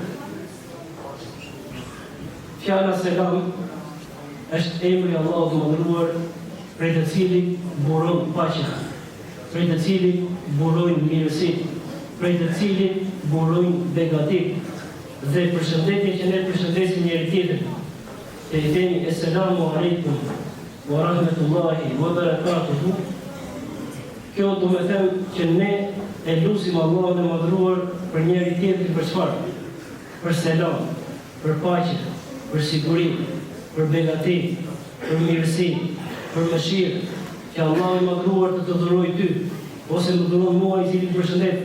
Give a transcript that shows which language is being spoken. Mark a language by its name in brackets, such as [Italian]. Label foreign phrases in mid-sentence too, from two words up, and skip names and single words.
[Albanian] Fjala selam është emri Allahut të mëdhëruar, prej të cilit buron paqja, prej të cilit burojnë mirësitë, prej të cilit burojnë begatit, dhe përshëndetje që ne përshëndesim njëri tjetrin. E i themi [Arabic] السلام عليكم ورحمة الله وبركاته. [Albanian] Kjo do me them që ne e lutim Allahun e madhëruar për njëri tjetrin për çfarë? Për selam, për paqe, për siguri, për begati, për mirësi, për mëshirë, që Allah i madhruar të dhurojë ty, ose më dhuron mua i cili të përshëndet.